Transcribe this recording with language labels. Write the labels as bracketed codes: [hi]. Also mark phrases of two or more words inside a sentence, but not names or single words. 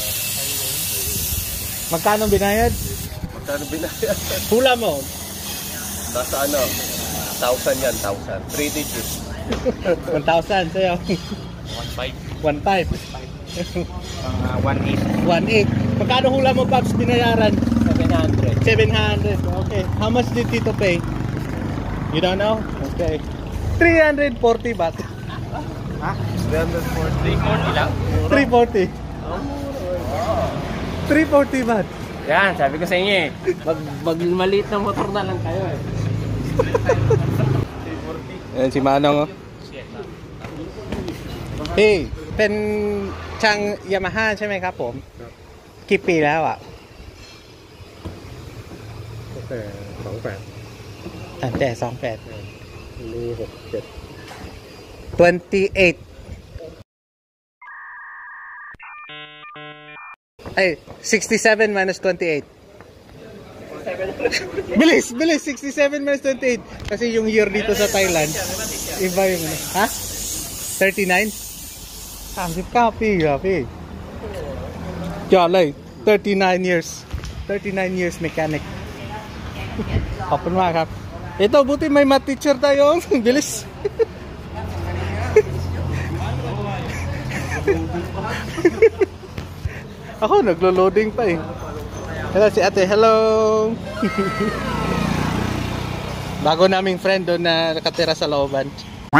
[tl] Magkano binayad? Hula mo? Nasa 1,000 yan, 1,000. 3 digits. 1,000 sa'yo. 1,500. 1,800. 1,800. Magkano hula mo, Pops, binayaran? 700. [en] Okay. How much did Tito pay? You don't know? Okay. 340 baht. [tl] Ha? 340 lang? 340. 340 baht. Yan, sabi ko sa inyo eh. Mag maliit na motor na lang kayo eh. Ayan si Manong, [th] oh. Hey, เป็นช่าง Yamaha ใช่ไหมครับผมกี่ปีแล้วอ่ะตั้งแต่28มี67 28 [tl] ay 67 minus 28 bilis 67 minus 28 kasi yung year dito sa Thailand iba yung ha 39 39 [th] ปีเหรอพี่ยอดเลย [tl] 39 [en] years mechanic [th] ขอบคุณมากครับ [tl] ito buti may [en] math teacher [tl] tayo bilis ako naglo-loading pa eh. Hello si ate, hello. Bago naming friend doon na nakatira sa looban.